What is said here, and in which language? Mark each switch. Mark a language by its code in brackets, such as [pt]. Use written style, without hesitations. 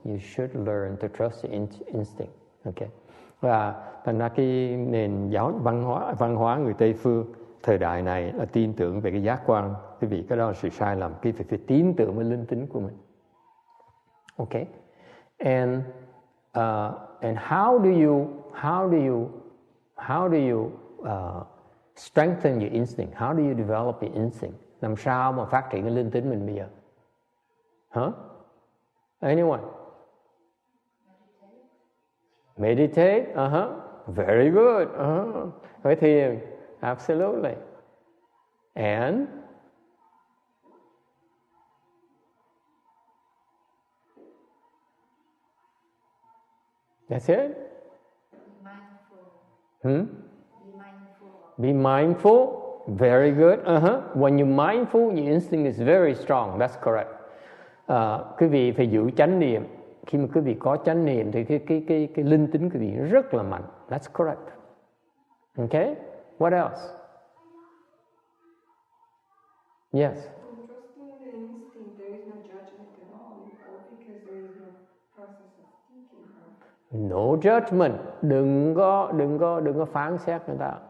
[en] You should learn to trust your instinct. Okay. [vi] Và thành ra cái nền văn hóa người Tây phương thời đại này là tin tưởng về cái giác quan. Quý vị, cái đó là sự sai lầm. Quý vị phải tin tưởng với linh tính của mình. Okay. [en] And how do you strengthen your instinct? How do you develop your instinct? [vi] Làm sao mà phát triển cái linh tính mình bây giờ? [en] Anyone? Meditate. Very good. [vi] Với thiền. [en] Absolutely. And that's it. Be mindful. Very good. When you're mindful, your instinct is very strong. That's correct. [vi] Quý vị phải giữ chánh niệm. Khi mà quý vị có chánh niệm thì cái linh tính quý vị rất là mạnh. [en] That's correct. Okay? What else? Yes. Trusting the instinct, there is no judgment at all, because there is no process of thinking. No judgment. [vi] Đừng có phán xét người ta.